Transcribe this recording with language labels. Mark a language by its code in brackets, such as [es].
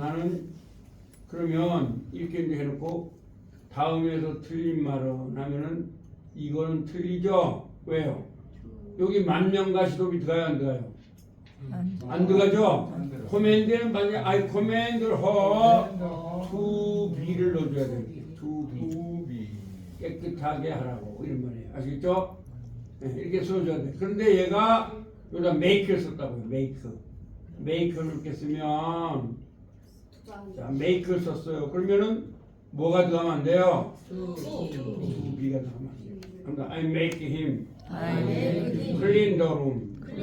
[ko] 나는 그러면 이렇게 이제 해놓고 다음에서 틀린 말은 하면은 이거는 틀리죠? 왜요? 여기 만명가시도비 들어가요 안 들어가요? 안 들어가죠? command는 만약에 [en] I command her to be [ko] 를 넣어줘야 돼요. to be 깨끗하게 하라고 이런 말이에요. 아시겠죠? 네, 이렇게 써줘야 돼. 그런데 얘가 여기다 make를 썼다고요. make를 이렇게 쓰면 자 make를 썼어요. 그러면은 뭐가 들어가면 안 돼요? to be가 들어가면 안 돼요. 그러니까 [en] I make him clean the room.